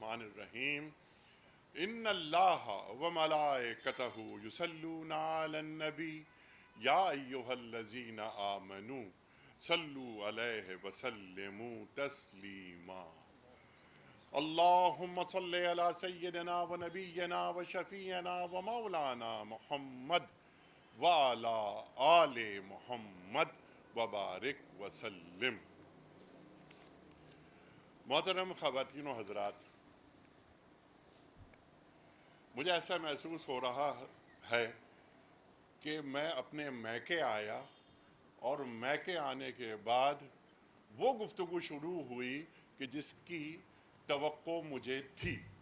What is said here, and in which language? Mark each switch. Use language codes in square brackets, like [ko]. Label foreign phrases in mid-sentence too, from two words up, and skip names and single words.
[ar] الرحمن الرحیم ان اللہ وملائکتہ یصلون علی النبی یا ایہا الذین آمنوا صلوا علیہ وسلموا تسلیما اللہم صلی علی سیدنا و نبینا و شفیعنا و مولانا محمد وعلی آل محمد وبارک وسلم۔ [ur] محترم خواتین و حضرات، مجھے ایسا محسوس ہو رہا ہے کہ میں اپنے میکے آیا اور میکے آنے کے بعد وہ گفتگو شروع ہوئی کہ جس کی توقع مجھے تھی۔